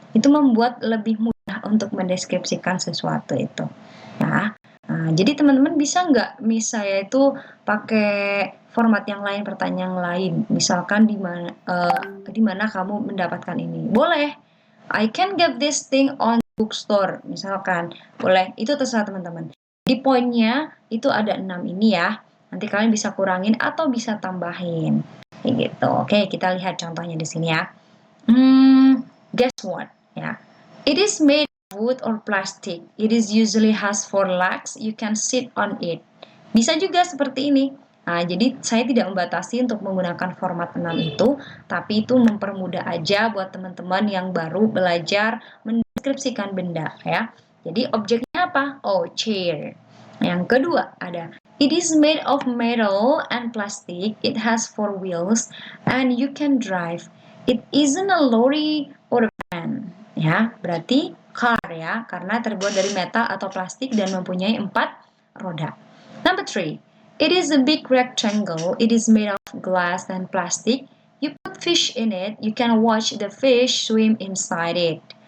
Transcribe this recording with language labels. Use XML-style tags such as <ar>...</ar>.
<id>Itu membuat lebih mudah untuk mendeskripsikan sesuatu itu. Ya. Nah, jadi teman-teman bisa nggak misalnya itu pakai format yang lain, pertanyaan yang lain. Misalkan di mana kamu mendapatkan ini? Boleh.</id> <en>I can get this thing on bookstore.</en> <id>Misalkan. Boleh. Itu terserah teman-teman. Di poinnya itu ada 6 ini ya. Nanti kalian bisa kurangin atau bisa tambahin. Kayak gitu. Oke, kita lihat contohnya di sini ya.</id> <en>Guess what?</en> <id>Ya.</id> <en>It is made wood or plastic. It is usually has 4 legs. You can sit on it.</en> <id>Bisa juga seperti ini. Nah, jadi saya tidak membatasi untuk menggunakan format 6 itu, tapi itu mempermudah aja buat teman-teman yang baru belajar mendeskripsikan benda ya. Jadi objeknya apa? Oh, chair. Yang kedua ada</id> <en>it is made of metal and plastic. It has 4 wheels and you can drive. It isn't a lorry or a van.</en> <id>Ya, berarti car ya, karena terbuat dari metal atau plastik dan mempunyai 4 roda.</id> <en>Number 3, it is a big rectangle. It is made of glass and plastic. You put fish in it. You can watch the fish swim inside it.</en>